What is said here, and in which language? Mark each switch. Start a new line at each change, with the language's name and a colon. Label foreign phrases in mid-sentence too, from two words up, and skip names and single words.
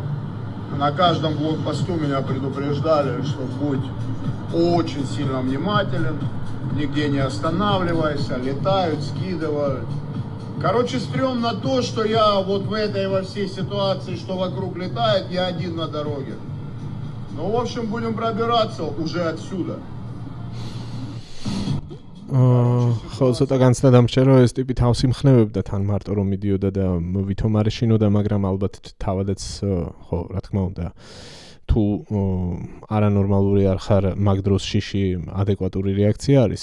Russian: На каждом блокпосту меня предупреждали, что будь очень сильно внимателен, нигде не останавливайся, летают, скидывают. Короче, стрёмно то, что я вот в этой во всей ситуации, что вокруг летает, я один на дороге. Ну, в общем, будем пробираться уже отсюда.
Georgian: ხო, ცოტა განცდა დამრჩერო, ეს ტიპი თავს იმხნევებდა თან მარტო რომ მიდიოდა და ვითომ არ ეშინოდა, მაგრამ ალბათ თავადაც ხო, რა თქმა უნდა, თუ არანორმალური არ ხარ, მაგ დროს შიში ადეკვატური რეაქცია არის.